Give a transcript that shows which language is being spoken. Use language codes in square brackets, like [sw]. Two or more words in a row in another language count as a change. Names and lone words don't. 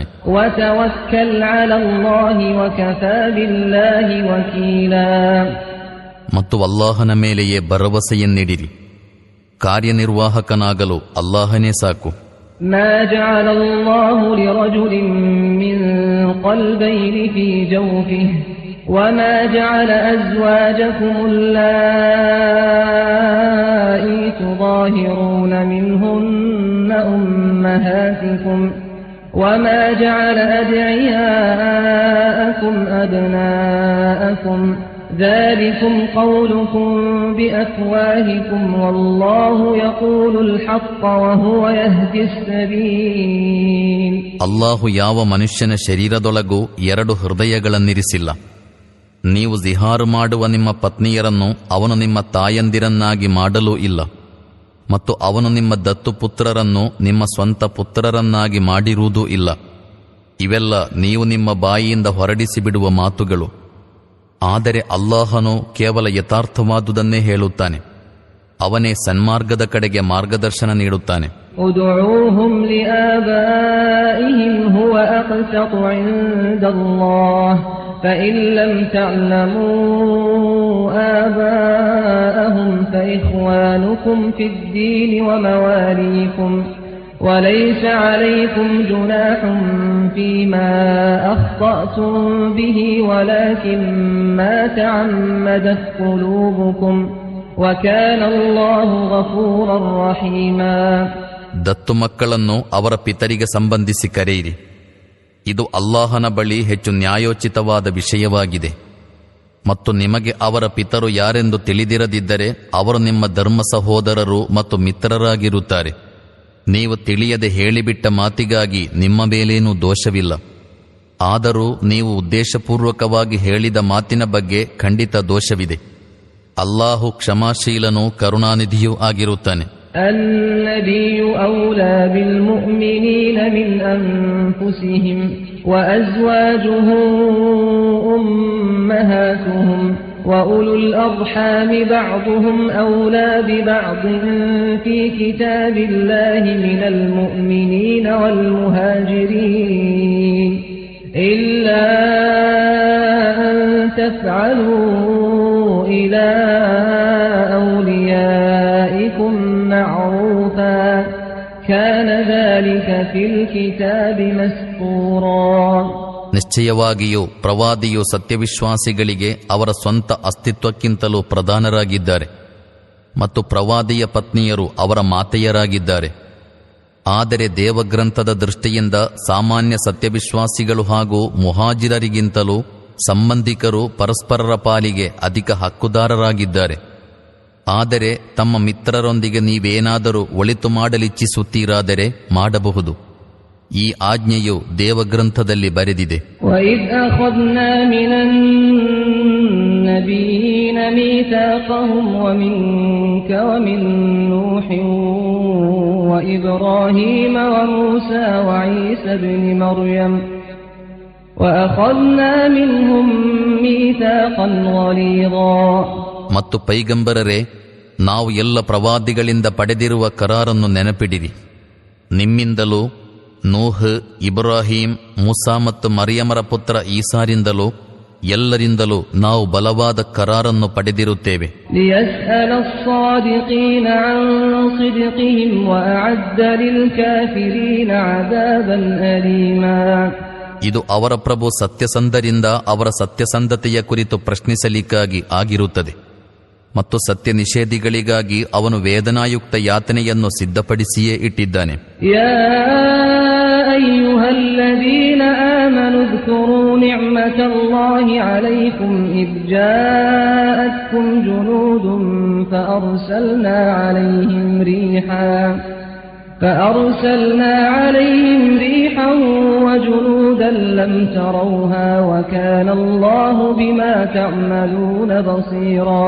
[ar] وتوكل على الله وكفى بالله وكيلا. [kn] ಮತ್ತು ಅಲ್ಲಾಹನ ಮೇಲೆಯೇ ಭರವಸೆಯನ್ನಿಡಿರಿ. ಕಾರ್ಯನಿರ್ವಾಹಕನಾಗಲು ಅಲ್ಲಾಹನೇ ಸಾಕು. [ar] ما جعل الله لرجل من قلبين في جوفه وما جعل أزواجكم اللائي تظاهرون منهن أمهاتكم وما جعل أدعياءكم أبناءكم ذلكم قولكم بأفواهكم والله يقول الحق وهو يهدي السبيل. [kn] ಅಲ್ಲಾಹು ಯಾವ ಮನುಷ್ಯನ ಶರೀರದೊಳಗೂ ಎರಡು ಹೃದಯಗಳನ್ನಿರಿಸಿಲ್ಲ. ನೀವು ಜಿಹಾರು ಮಾಡುವ ನಿಮ್ಮ ಪತ್ನಿಯರನ್ನು ಅವನು ನಿಮ್ಮ ತಾಯಂದಿರನ್ನಾಗಿ ಮಾಡಲೂ ಇಲ್ಲ, ಮತ್ತು ಅವನು ನಿಮ್ಮ ದತ್ತು ಪುತ್ರರನ್ನು ನಿಮ್ಮ ಸ್ವಂತ ಪುತ್ರರನ್ನಾಗಿ ಮಾಡಿರುವುದೂ ಇಲ್ಲ. ಇವೆಲ್ಲ ನೀವು ನಿಮ್ಮ ಬಾಯಿಯಿಂದ ಹೊರಡಿಸಿ ಬಿಡುವ ಮಾತುಗಳು. ಆದರೆ ಅಲ್ಲಾಹನು ಕೇವಲ ಯಥಾರ್ಥವಾದುದನ್ನೇ ಹೇಳುತ್ತಾನೆ. ಅವನೇ ಸನ್ಮಾರ್ಗದ ಕಡೆಗೆ ಮಾರ್ಗದರ್ಶನ ನೀಡುತ್ತಾನೆ. [ar] ادعوهم لآبائهم هو أقسط عند الله فإن لم تعلموا آباءهم فإخوانكم في الدين ومواليكم وليس عليكم جناح فيما أخطأتم به ولكن ما تعمدت قلوبكم وكان الله غفورا رحيما. [kn] ದತ್ತು ಮಕ್ಕಳನ್ನು ಅವರ ಪಿತರಿಗೆ ಸಂಬಂಧಿಸಿ ಕರೆಯಿರಿ. ಇದು ಅಲ್ಲಾಹನ ಬಳಿ ಹೆಚ್ಚು ನ್ಯಾಯೋಚಿತವಾದ ವಿಷಯವಾಗಿದೆ. ಮತ್ತು ನಿಮಗೆ ಅವರ ಪಿತರು ಯಾರೆಂದು ತಿಳಿದಿರದಿದ್ದರೆ ಅವರು ನಿಮ್ಮ ಧರ್ಮ ಸಹೋದರರು ಮತ್ತು ಮಿತ್ರರಾಗಿರುತ್ತಾರೆ. ನೀವು ತಿಳಿಯದೆ ಹೇಳಿಬಿಟ್ಟ ಮಾತಿಗಾಗಿ ನಿಮ್ಮ ಮೇಲೇನೂ ದೋಷವಿಲ್ಲ. ಆದರೂ ನೀವು ಉದ್ದೇಶಪೂರ್ವಕವಾಗಿ ಹೇಳಿದ ಮಾತಿನ ಬಗ್ಗೆ ಖಂಡಿತ ದೋಷವಿದೆ. ಅಲ್ಲಾಹು ಕ್ಷಮಾಶೀಲನೂ ಕರುಣಾನಿಧಿಯೂ ಆಗಿರುತ್ತಾನೆ. [ar] النبي أولى بالمؤمنين من أنفسهم وأزواجه أمهاتهم وأولو الأرحام بعضهم أولى ببعض في كتاب الله من المؤمنين والمهاجرين إلا أن تفعلوا إلى أوليائكم معروفا كان ذلك في الكتاب مسطورا. [kn] ನಿಶ್ಚಯವಾಗಿಯೂ ಪ್ರವಾದಿಯು ಸತ್ಯವಿಶ್ವಾಸಿಗಳಿಗೆ ಅವರ ಸ್ವಂತ ಅಸ್ತಿತ್ವಕ್ಕಿಂತಲೂ ಪ್ರಧಾನರಾಗಿದ್ದಾರೆ ಮತ್ತು ಪ್ರವಾದಿಯ ಪತ್ನಿಯರು ಅವರ ಮಾತೆಯರಾಗಿದ್ದಾರೆ. ಆದರೆ ದೇವಗ್ರಂಥದ ದೃಷ್ಟಿಯಿಂದ ಸಾಮಾನ್ಯ ಸತ್ಯವಿಶ್ವಾಸಿಗಳು ಹಾಗೂ ಮುಹಾಜಿರರಿಗಿಂತಲೂ ಸಂಬಂಧಿಕರು ಪರಸ್ಪರರ ಪಾಲಿಗೆ ಅಧಿಕ ಹಕ್ಕುದಾರರಾಗಿದ್ದಾರೆ. ಆದರೆ ತಮ್ಮ ಮಿತ್ರರೊಂದಿಗೆ ನೀವೇನಾದರೂ ಒಳಿತು ಮಾಡಲಿಚ್ಛಿಸುತ್ತೀರಾದರೆ ಮಾಡಬಹುದು. ಈ ಆಜ್ಞೆಯು ದೇವಗ್ರಂಥದಲ್ಲಿ ಬರೆದಿದೆ. [ar] وَإِذْ أَخَذْنَا مِنَ النَّبِيِّينَ مِيثَاقَهُمْ وَمِنكَ وَمِن نُّوحٍ وَإِبْرَاهِيمَ وَمُوسَى وَعِيسَى ابْنِ مَرْيَمَ وَأَخَذْنَا مِنْهُم مِّيثَاقًا غَلِيظًا. [kn] ಮತ್ತು ಪೈಗಂಬರರೇ, ನಾವು ಎಲ್ಲ ಪ್ರವಾದಿಗಳಿಂದ ಪಡೆದಿರುವ ಕರಾರನ್ನು ನೆನಪಿಡಿರಿ. ನಿಮ್ಮಿಂದಲೂ ನೂಹ್, ಇಬ್ರಾಹಿಂ, ಮೂಸಾ ಮತ್ತು ಮರಿಯಮರ ಪುತ್ರ ಈಸಾರಿಂದಲೂ ಎಲ್ಲರಿಂದಲೂ ನಾವು ಬಲವಾದ ಕರಾರನ್ನು ಪಡೆದಿರುತ್ತೇವೆ. [ar] لِيَسْأَلَ الصَّادِقِينَ عَن صِدْقِهِمْ وَأَعَدَّ لِلْكَافِرِينَ عَذَابًا أَلِيمًا. [kn] ಇದು ಅವರ ಪ್ರಭು ಸತ್ಯಸಂಧರಿಂದ ಅವರ ಸತ್ಯಸಂಧತೆಯ ಕುರಿತು ಪ್ರಶ್ನಿಸಲಿಕ್ಕಾಗಿ ಆಗಿರುತ್ತದೆ. ಮತ್ತು ಸತ್ಯ ನಿಷೇಧಿಗಳಿಗಾಗಿ ಅವನು ವೇದನಾಯುಕ್ತ ಯಾತನೆಯನ್ನು ಸಿದ್ಧಪಡಿಸಿಯೇ ಇಟ್ಟಿದ್ದಾನೆ. [ar] أيها الذين آمنوا اذكروا نعمة الله عليكم إذ جاءتكم جنود فأرسلنا عليهم ريحا وجنودا لم تروها وكان الله بما تعملون بصيرا.